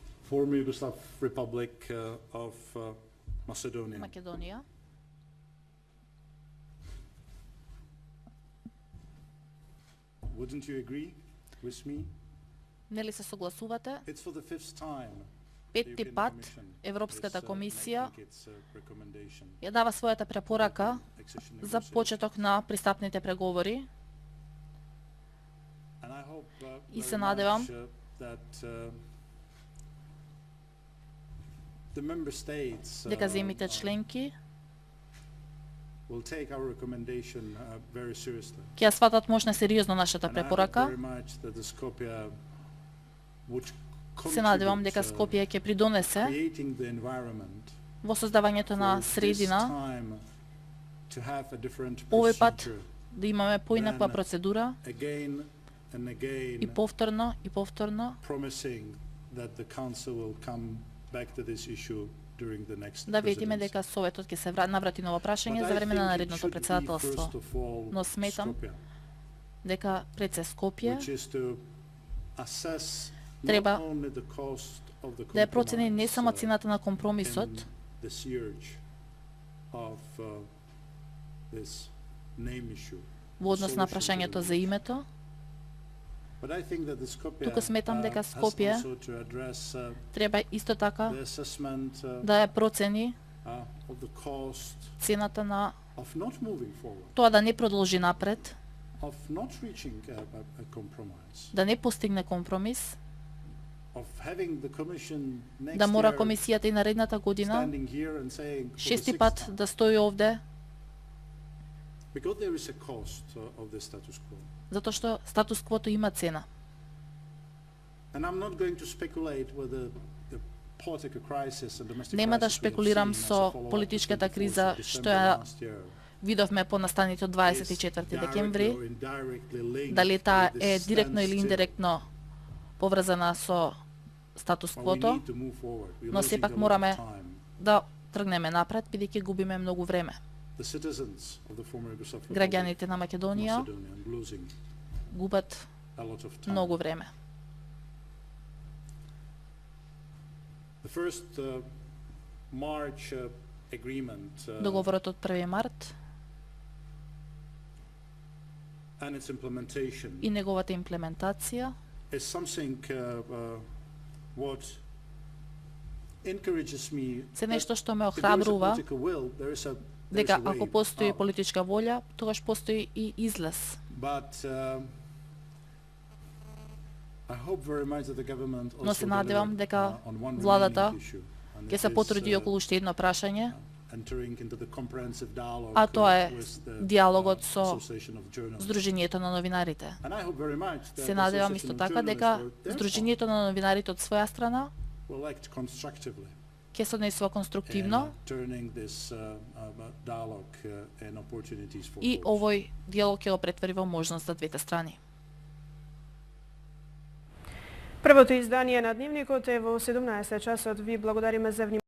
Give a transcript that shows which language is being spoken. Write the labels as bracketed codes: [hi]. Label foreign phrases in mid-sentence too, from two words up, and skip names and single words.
[en] former Yugoslav Republic of Macedonia. [mk] Македонија. [en] Wouldn't you agree with me? [mk] Нели се согласувате? [en] It's for the fifth time. [mk] Петти [en] European [mk] пат [en] Commission [mk] Европската [en] is [mk] комисија [en] making its recommendation [mk] ја дава својата препорака [en] accession [mk] за [en] negotiations. [mk] почеток на пристапните преговори [en] And I hope [mk] И [en] very [mk] се надевам [en] much, that the member states [mk] дека земјите членки [en] will take our recommendation very seriously. [mk] ќе ја сватат можна сериозно нашата [en] And I hope [mk] препорака. [en] very much that the Skopje would [mk] Се надевам [en] contribute, [mk] дека Скопје ќе придонесе [en] creating the environment [mk] во создавањето на [en] for this [mk] средина [en] time to have a different [mk] овој пат [en] procedure. [mk] да имаме поинаква [en] Then [mk] процедура [en] Again and [mk] и [en] again [mk] повторно [en] promising that the council will come back to this issue during the next [mk] да видиме [en] presidency. [mk] дека Советот ќе се наврати на ова прашање [en] But [mk] за [en] I [mk] време на [en] think it [mk] наредното [en] should be [mk] председателство. [en] first of all [mk] Но сметам [en] Skopje, [mk] дека пред се Скопје [en] which is to assess not [mk] треба [en] only the cost of the [mk] да ја процени не само [en] compromise, [mk] цената на компромисот [en] in the surge of this name issue. [mk] во однос на [en] solution to [mk] прашањето [en] the [mk] за името, [en] But I think that the Skopje, [mk] туку сметам дека [en] has [mk] Скопје [en] also to address [mk] треба исто така [en] the assessment [mk] да ја процени [en] of the cost [mk] цената на [en] of not moving forward, [mk] тоа да не продолжи напред, [en] of not reaching a compromise, [mk] да не постигне компромис, [en] of having the commission next [mk] да мора [en] year [mk] комисијата и наредната година [en] standing here and saying for the [mk] шести [en] sixth [mk] пат [en] time, [mk] да стои овде, [en] because there is a cost of the status quo. [mk] затоа што статус-квото има цена. [en] And I'm not going to speculate whether the political crisis and domestic [mk] Нема да [en] crisis we have [mk] шпекулирам [en] seen as a [mk] со [en] follow-up to [mk] политичката [en] 24th [mk] криза [en] of [mk] што [en] December [mk] ја [en] last year [mk] видовме по настаните од 24 [en] is [mk] декември, [en] directly or indirectly linked [mk] дали таа [en] to [mk] е [en] this [mk] директно или [en] standstill. [mk] индиректно поврзана со [en] But we [mk] статус-квото, [en] need to move forward. We're [mk] но [en] losing [mk] сепак [en] a lot of [mk] мораме [en] time. [mk] да тргнеме напред, бидејќи губиме многу време. [en] The citizens of the former Yugoslav Republic, [mk] Граѓаните на Македонија [en] Macedonia, are losing [mk] губат [en] a lot of time. [mk] многу време. [en] The first March agreement [mk] Договорот од 1 март [en] and its implementation [mk] и неговата имплементација [en] is something what encourages me [mk] се нешто што ме [en] if there is a [mk] охрабрува [en] political will, there is [mk] дека [en] a way [mk] ако постои [en] out. [mk] политичка волја, тогаш постои и излез. [en] But I hope very much that the government [mk] Но [en] also [mk] се надевам [en] deliver, [mk] дека [en] on one [mk] владата [en] remaining issue, and [mk] ќе [en] it [mk] се [en] is, [mk] потруди околу уште едно прашање, [en] entering into the comprehensive dialogue [mk] а тоа е [en] with the, [mk] диалогот со [en] Association of Journalists. [mk] Сдруженијето на новинарите. [en] And I hope very much that [mk] Се [en] the [mk] надевам [en] Association [mk] исто [en] of [mk] така дека [en] Journalists or their [mk] Сдруженијето на новинарите од своја страна [en] will act constructively [mk] ќе се однесува [en] in [mk] конструктивно [en] turning this dialogue and opportunities for [mk] и [en] both. [mk] овој диалог ќе го претвори во можност за двете страни. Првото издание на Дневникот е во 17 часот. Ви благодариме за внимание.